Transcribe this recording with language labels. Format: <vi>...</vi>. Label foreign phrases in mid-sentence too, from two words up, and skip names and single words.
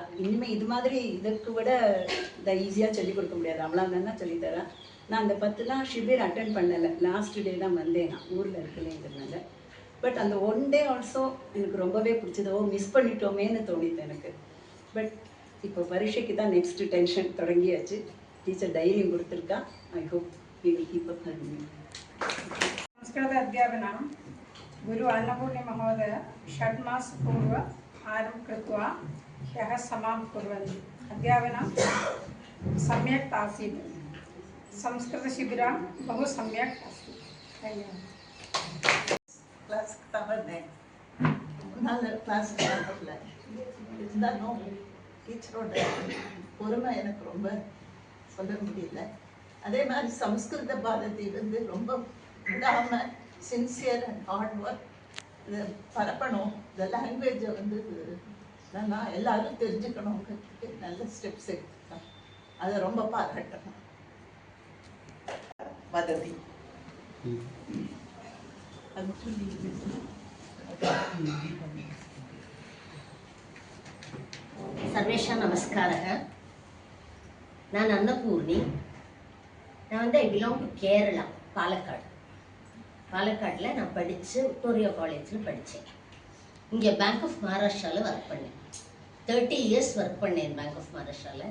<ta>இனிமேல் இது மாதிரி இதற்கு விட இதை ஈஸியாக சொல்லிக் கொடுக்க முடியாது, அவ்வளோ நல்லா சொல்லித்தரா. நான் அந்த 10 நாள் ஷிபிர் அட்டென்ட் பண்ணலை,</ta> <en>last day</en> <ta>தான் வந்தேன். நான் ஊரில் இருக்கலைங்கிறதுனால. பட் அந்த 1</ta> <en>day also</en> <ta>எனக்கு ரொம்பவே பிடிச்சது. மிஸ் பண்ணிட்டோமேன்னு தோணிது எனக்கு. பட் இப்போ பரீட்சைக்கு தான்</ta> <en>next tension</en> <ta>தொடங்கியாச்சு. டீச்சர் தைரியம் கொடுத்துருக்கா.</ta> <en>I hope we will keep up learning.</en> <sa>संस्कृत अध्यापनं गुरु अन्नपूर्णि महोदय 6 मास पूर्व आरम्भ कृत्वा ह्यः समाप्तं कुर्वन्ति. अध्यापनं सम्यक् आसीत्. संस्कृतशिबिरं बहु सम्यक् अस्ति. धन्यवादः.</sa> <ta>கிளாஸுக்கு தான் வந்தேன், முன்னாள் கிளாஸுக்கு தான் வரல. இதுதான் டீச்சரோட பொறுமை எனக்கு ரொம்ப சொல்ல முடியல. அதே மாதிரி சம்ஸ்கிருத பாரதி வந்து ரொம்ப விடாமல்</ta> <en>sincere and hard work</en> <ta>இதை பரப்பணும். இந்த லாங்குவேஜை வந்து நான் எல்லாரும் தெரிஞ்சுக்கணுங்கிறதுக்கு நல்ல ஸ்டெப்ஸ் எடுத்துருக்கேன். அதை ரொம்ப பாராட்டணும்.</ta> <sa>வததி सर्वेषां नमस्कारः.</sa> <ta>நான் அன்னபூர்ணி. நான் வந்து</ta> <en>I belong to Kerala,</en> <ta>பாலக்காடில் நான் படித்து விக்டோரியா காலேஜில் படித்தேன். இங்கே பேங்க் ஆஃப் மகாராஷ்டிராவில் ஒர்க் பண்ணேன். 30 years ஒர்க் பண்ணேன் பேங்க் ஆஃப் மகாராஷ்டிராவில்.</ta>